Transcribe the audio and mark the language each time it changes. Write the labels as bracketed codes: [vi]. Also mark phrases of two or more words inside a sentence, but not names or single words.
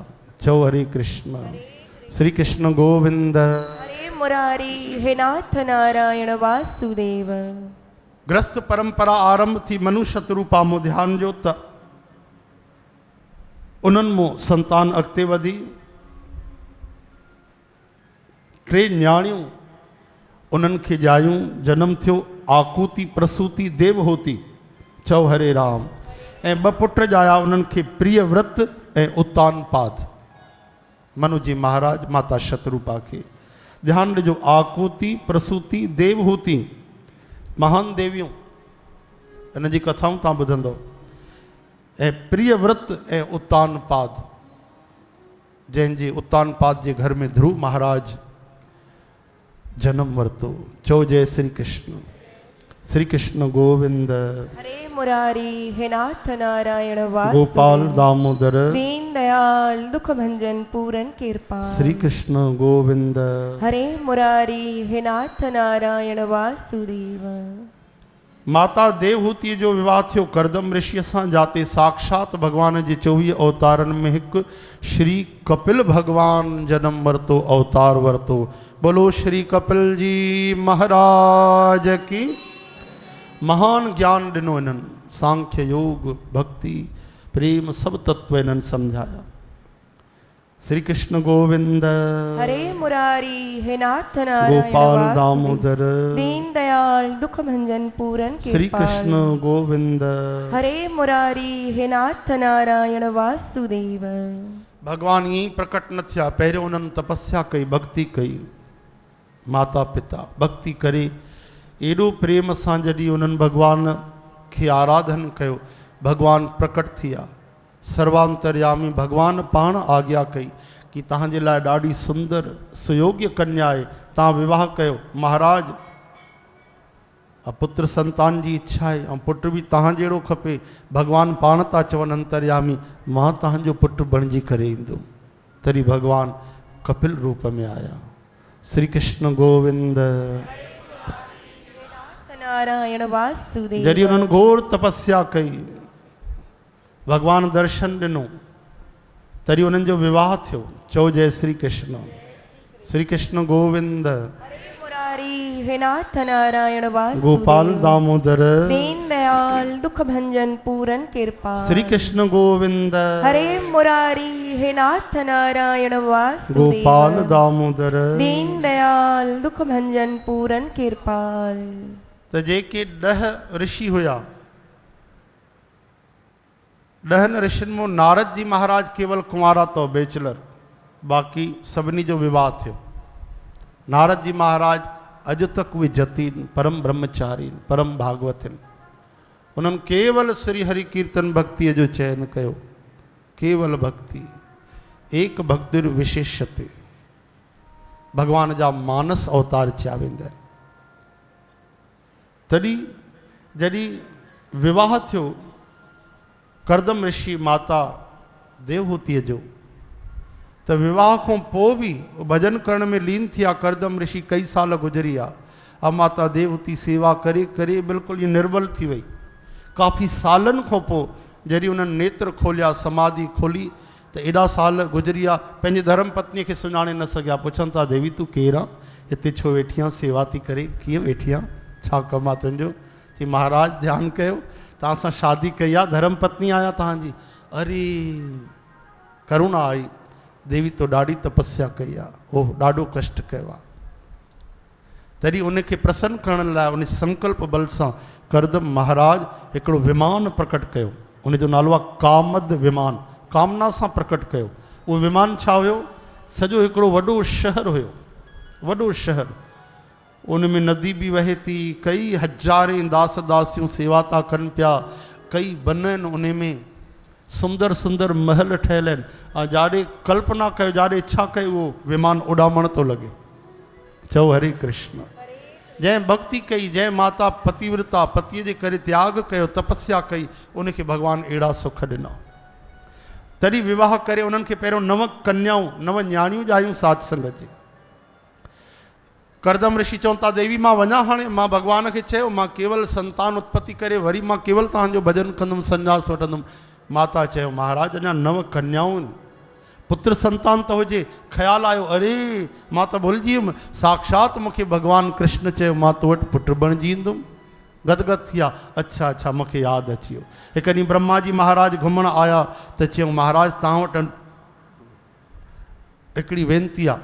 [sd] चओ हरे कृष्ण। श्री कृष्ण गोविंद हरे मुरारी हे नाथ नारायण वासुदेव। ग्रस्त परंपरा आरंभ थी मनु शतरूपा मूं ध्यान जो त उन्हनि मूं संतान अॻिते वधी। 3 न्याणियूं उन्हनि खे ॼायूं जनम थियो। आकूति प्रसूति देवहूति। चओ हरे राम। ऐं 2 पुट ॼाया उन्हनि खे प्रियव्रत ऐं उत्तानपाद। मनु जी महाराज माता शतरूपा खे ध्यान ॾिजो। आकूति प्रसूति देवहूति महान देवियूं इन जी कथाऊं तव्हां ॿुधंदव। ऐं प्रियव्रत ऐं उत्तानपाद जंहिंजे उत्तानपाद जे घर में ध्रुव महाराज जन्म वरितो। चओ जय श्री कृष्ण। श्री कृष्ण गोविंद हरे मुरारी हे नाथ नारायण गोपाल वासुदेव। दामोदर [hi] दीन दयाल दुख भंजन पूरन कृपाल। [sd] श्री कृष्ण गोविंद हरे मुरारी हे नाथ नारायण वासुदेव। माता देवहूति जो विवाह थियो करदम ऋषि सां जाते साक्षात भगवान जे 24 अवतारनि में हिकु श्री कपिल भगवान जन्म वरितो अवतार वरितो। [hi] बोलो श्री कपिल जी महाराज की। [sd] महान ज्ञान ॾिनो इन्हनि। सांख्य योग भक्ति प्रेम सब तत्व इन्हनि समझाया। श्री कृष्ण गोविंद हरे मुरारी हे नाथ नारायण गोपाल वासुदेव। दामोदर [hi] दीन दयाल दुख भंजन पूरन कृपाल। [sd] श्री कृष्ण गोविंद हरे मुरारी हे नाथ नारायण वासुदेव। भगवान ईअं प्रकट न थिया। पहिरियों उन्हनि तपस्या कई भक्ति कई। माता पिता भक्ति करे एॾो प्रेम सां जॾहिं उन्हनि भगवान खे आराधन कयो भगवान प्रकट थिया। सर्वांतर्यामी भगवान पाण आज्ञा कई कि तव्हांजे लाइ ॾाढी सुंदर सुयोग्य कन्या आहे, तव्हां विवाह कयो। महाराज पुत्र संतान जी इच्छा आहे ऐं पुटु बि तव्हां जहिड़ो खपे। भगवान पाण था चवनि अंतर्यामी मां तव्हांजो पुटु बणिजी करे ईंदुमि। तॾहिं भगवान कपिल रूप में आया। श्री कृष्ण गोविंद। नारायण वासुदेव। जॾहिं उन्हनि घोर तपस्या कई, भगवान दर्शन ॾिनो, तॾहिं उन्हनि जो विवाह थियो। चओ जय श्री कृष्ण। श्री कृष्ण गोविंद। हे नाथ नारायण वासुदेव। गोपाल दामोदर। [hi] दीन दयाल दुख भंजन पूरन कृपा। [sd] श्री कृष्ण गोविंद। हरे मुरारी हे नाथ नारायण वासुदेव। गोपाल दामोदर। [hi] दीन दयाल दुख भंजन पूरन कृपाल। [sd] त जेके 10 ऋषि हुया, 10 ऋषियुनि में नारद जी महाराज केवल कुंवारा तो बैचलर, बाक़ी सभिनी जो विवाह थियो। नारद जी महाराज अॼु तक उहे जतीन, परम ब्रह्मचारी, परम भागवतिन। उन्हनि केवल श्री हरि कीर्तन भक्ति जो चयन कयो। केवल भक्ति, एक भक्तिर विशेषते। भगवान जा मानस अवतार चया वेंदा आहिनि। तॾहिं जॾहिं विवाह थियो करदम ऋषि माता देवहूतीअ जो, त विवाह खां पोइ बि भजन करण में लीन थिया। करदम ऋषि कई साल गुज़री विया। अब माता देवहूती सेवा करे करे बिल्कुलु ई निर्बल थी वई। काफ़ी सालनि खां पोइ जॾहिं उन्हनि नेत्र खोलिया, समाधि खोली, त एॾा साल गुज़री विया, पंहिंजे धर्म पत्नीअ खे सुञाणे न सघिया। पुछनि था देवी तूं केरु आहे, हिते छो वेठी आहे, सेवा थी करे, कीअं वेठी आहे, छा कमु आहे तुंहिंजो? चई महाराज ध्यानु कयो, तव्हां सां शादी कई आहे, धर्म पत्नी आहियां तव्हांजी। अरे करुणा आई। देवी तो ॾाढी तपस्या कई आहे, ओह ॾाढो कष्ट कयो आहे। तॾहिं उनखे प्रसन्न करण लाइ उन संकल्प बल सां करदम महाराज हिकिड़ो विमान प्रकट कयो। उनजो नालो आहे कामद विमान। कामना सां प्रकट कयो। उहो विमान छा हुयो? सॼो हिकिड़ो वॾो शहर हुयो, वॾो शहर। उन में नदी बि वहे थी, कई हज़ारे दास दासियूं सेवा था कनि पिया, कई बन आहिनि उन में, सुंदर सुंदर महल ठहियल आहिनि। ऐं जाॾे कल्पना कयो, जाॾे इच्छा कयो उहो विमान उॾामण थो लॻे। चओ हरे कृष्ण। जंहिं भक्ति कई, जंहिं माता पतिव्रता, पतीअ जे करे त्याग कयो, तपस्या कई, उनखे भगवान अहिड़ा सुख ॾिना। तॾहिं विवाह करे उन्हनि खे पहिरियों 9 कन्याऊं, 9 न्याणियूं ॼायूं साध संगत जी। करदम ऋषि चवनि था देवी मां वञा, हाणे मां भगवान खे चयो मां केवल संतान उत्पत्ति करे वरी मां केवल तव्हांजो भजन कंदुमि, संन्यास वठंदुमि। माता चयो महाराज अञा 9 कन्याऊं, पुत्र संतान त हुजे। ख़्यालु आयो, अरे मां त भुलिजी वियुमि, साक्षात मूंखे भगवान कृष्ण चयो मां तो वटि पुटु बणिजी ईंदुमि। गदगद थी विया। अच्छा अच्छा मूंखे यादि अची वियो। हिकु ॾींहुं ब्रह्मा जी महाराज घुमण आया त चयूं महाराज तव्हां वटि हिकिड़ी वेनती आहे।